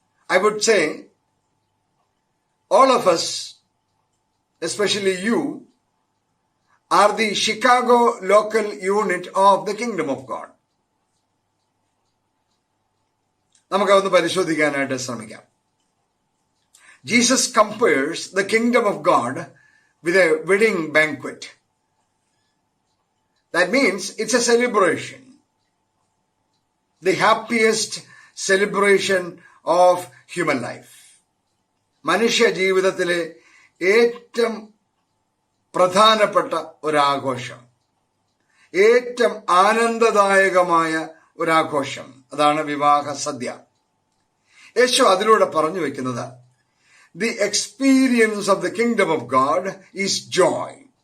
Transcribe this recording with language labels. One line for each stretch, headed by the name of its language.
English: I would say all of us, especially you, are the Chicago local unit of the kingdom of God.
Malayalam: നമുക്കതൊന്ന് പരിശോധിക്കാനായിട്ട് ശ്രമിക്കാം.
English: Jesus compares the kingdom of God with a wedding banquet. That means it's a celebration. The happiest celebration of human life.
Malayalam: മനുഷ്യ ജീവിതത്തിലെ ഏറ്റവും പ്രധാനപ്പെട്ട ഒരാഘോഷം, ഏറ്റവും ആനന്ദദായകമായ ഒരാഘോഷം, അതാണ് വിവാഹ സദ്യ. യേശു അതിലൂടെ പറഞ്ഞു വെക്കുന്നത്,
English: The experience of the kingdom of God is joy.